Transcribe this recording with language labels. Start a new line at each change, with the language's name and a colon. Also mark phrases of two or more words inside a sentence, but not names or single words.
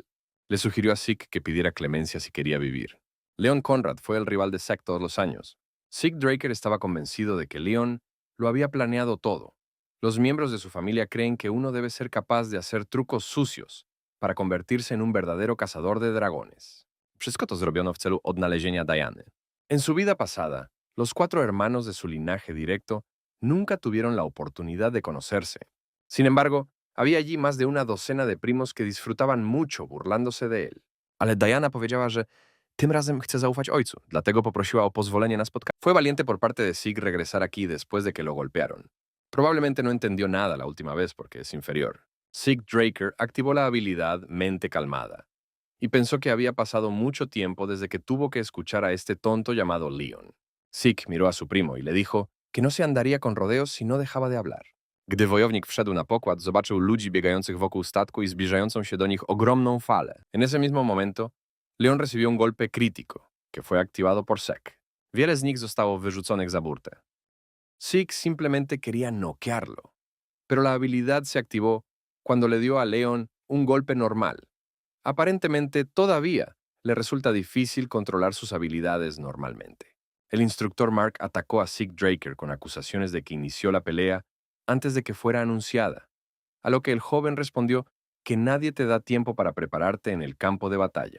Spanish: Le sugirió a Zeke que pidiera clemencia si quería vivir. Leon Conrad fue el rival de Zeke todos los años. Zeke Draker estaba convencido de que Leon lo había planeado todo. Los miembros de su familia creen que uno debe ser capaz de hacer trucos sucios para convertirse en un verdadero cazador de dragones.
Polish: Wszystko to zrobiono w celu odnalezienia Diany.
Spanish: En su vida pasada, los 4 hermanos de su linaje directo nunca tuvieron la oportunidad de conocerse. Sin embargo, había allí más de una docena de primos que disfrutaban mucho burlándose de él.
Polish: Ale Diana powiedziała, że tym razem chce zaufać ojcu, dlatego poprosiła o pozwolenie na spotkanie.
Spanish: Fue valiente por parte de Zeke regresar aquí después de que lo golpearon. Probablemente no entendió nada la última vez porque es inferior. Zeke Draker activó la habilidad Mente Calmada y pensó que había pasado mucho tiempo desde que tuvo que escuchar a este tonto llamado Leon. Zeke miró a su primo y le dijo que no se andaría con rodeos si no dejaba de hablar.
Polish: Gdy wojownik wszedł na pokład, zobaczył ludzi biegających wokół statku y zbliżającą się do nich ogromną falę.
Spanish: En ese mismo momento, Leon recibió un golpe crítico, que fue activado por Sek.
Polish: Wiele z nich zostało wyrzuconych za burtę.
Spanish: Zeke simplemente quería noquearlo, pero la habilidad se activó cuando le dio a Leon un golpe normal. Aparentemente, todavía le resulta difícil controlar sus habilidades normalmente. El instructor Mark atacó a Zeke Draker con acusaciones de que inició la pelea antes de que fuera anunciada, a lo que el joven respondió que nadie te da tiempo para prepararte en el campo de batalla.